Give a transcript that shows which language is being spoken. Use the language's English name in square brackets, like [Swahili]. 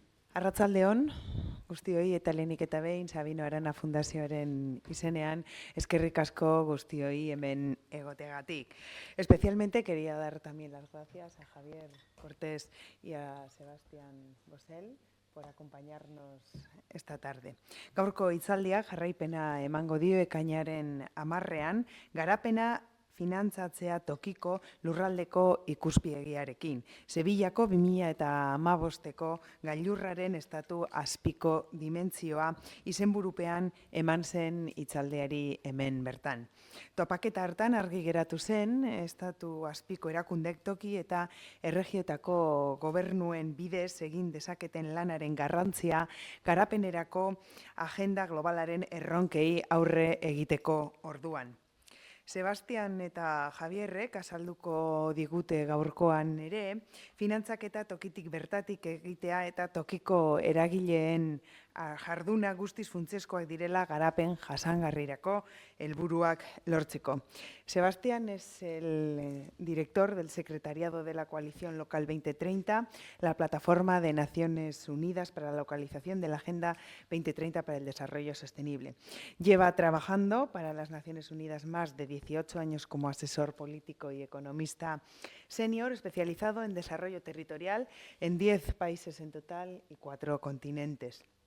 [Basque] Arratsaldeon, guztioi eta lehenik eta behin Sabino Arana Fundazioaren izenean eskerrik asko guztioi hemen egoteagatik. [Spanish] Especialmente quería dar también las gracias a Javier Cortés y a Sebastián Bosel por acompañarnos esta tarde. [Basque] Gaurko hitzaldia jarraipena emango dio ekainaren 10ean, garapena finantzatzea tokiko lurraldeko ikuspiegiarekin. Sevillako 2015ko gailurraren estatu azpiko dimentsioa izenburupean eman zen hitzaldiari hemen bertan. Topaketa hartan argi geratu zen, estatu azpiko erakundek toki eta erregiotako gobernuen bidez egin dezaketen lanaren garrantzia garapenerako agenda globalaren erronkei aurre egiteko orduan. Sebastian eta Javierrek azalduko digute gaurkoan ere, finantzaketa tokitik bertatik egitea eta tokiko eragileen jarduna guztiz funtsezkoak direla garapen jasangarrirako helburuak lortzeko. [Spanish] Sebastián es el director del Secretariado de la Coalición Local 2030, la plataforma de Naciones Unidas para la localización de la Agenda 2030 para el Desarrollo Sostenible. Lleva trabajando para las Naciones Unidas más de 18 años como asesor político y economista senior, especializado en desarrollo territorial en 10 países en total y 4 continentes.